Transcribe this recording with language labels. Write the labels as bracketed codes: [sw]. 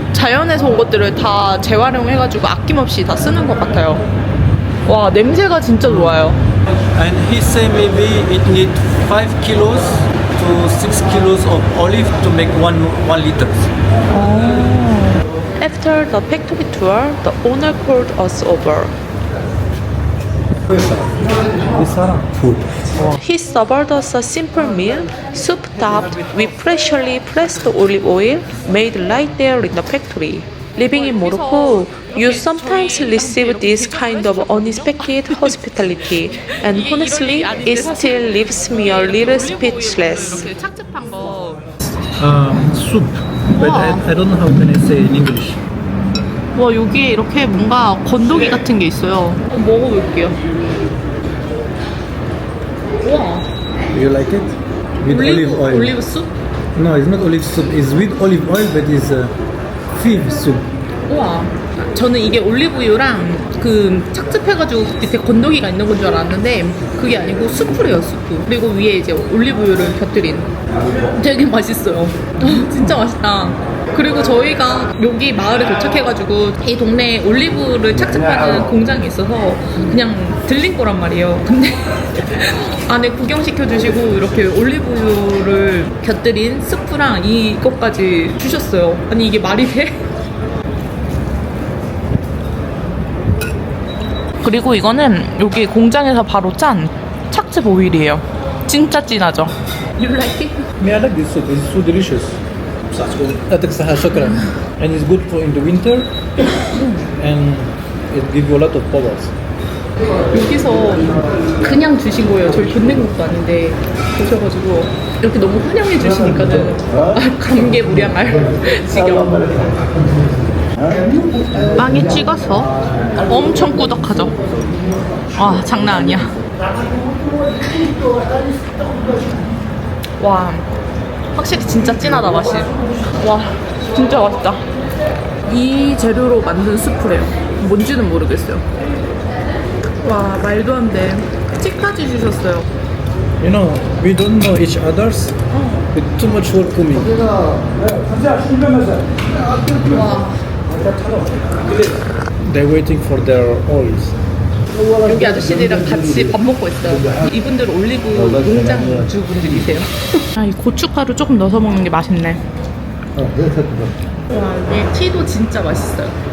[ko] 자연에서 온 것들을 다 재활용해가지고 아낌없이 다 쓰는 것 같아요. 와, 냄새가 진짜 좋아요. [en] And he say maybe it need 5 kilos to 6 kilos of olive to make 1 liter. After the factory tour, the owner called us over. Food. He served us a simple meal, soup topped with freshly pressed olive oil made right there in the factory. Living in Morocco, you sometimes receive this kind of unexpected hospitality, and honestly, it still leaves me a little speechless. [ko] 이렇게 착즙한 거. [en] Soup, but I don't know how can I say in English. [ko] 와, 여기에 이렇게 뭔가 건더기 같은 게 있어요. 먹어볼게요. 와, [en] Do you like it? With olive oil. [ko] 올리브 숲? [en] No, it's not olive soup. It's with olive oil, but it's fig soup. 우와. [ko] 저는 이게 올리브유랑 그 착즙해가지고 밑에 건더기가 있는 건 줄 알았는데 그게 아니고 수프래요, 수프. 그리고 위에 이제 올리브유를 곁들인. 되게 맛있어요. 진짜 맛있다. 그리고 저희가 여기 마을에 도착해가지고 이 동네에 올리브를 착즙하는 공장이 있어서 그냥 들린 거란 말이에요. 근데 안에 구경시켜주시고 이렇게 올리브유를 곁들인 스프랑 이것까지 주셨어요. 아니 이게 말이 돼? 그리고 이거는 여기 공장에서 바로 짠 착즙 오일이에요. 진짜 진하죠? [en] You like it? Me, I like this soup. It's so delicious. [ar] يعطيك الصحة شكرا. [en] And it's good for in the winter and it gives you a lot of powers. [ko] 여기서 그냥 주신 거예요. 저희 돈 낸 것도 아닌데 오셔가지고 이렇게 너무 환영해 주시니까는 감개무량할 지경. 빵에 찍어서 엄청 꾸덕하죠. 아 장난 아니야. 와 확실히 진짜 진하다 맛이. 와 진짜 맛있다. 이 재료로 만든 수프래요. 뭔지는 모르겠어요. 와 말도 안 돼. 찌까지 주셨어요. [en] You know, we don't know each others with too much work coming. They're waiting for their oils. [ko] 여기 아저씨들이랑 같이 밥 먹고 있어요. 이분들 올리브 농장 주분들이세요. 아, 이 고춧가루 조금 넣어서 먹는 게 맛있네. 와, 이 티도 진짜 맛있어요.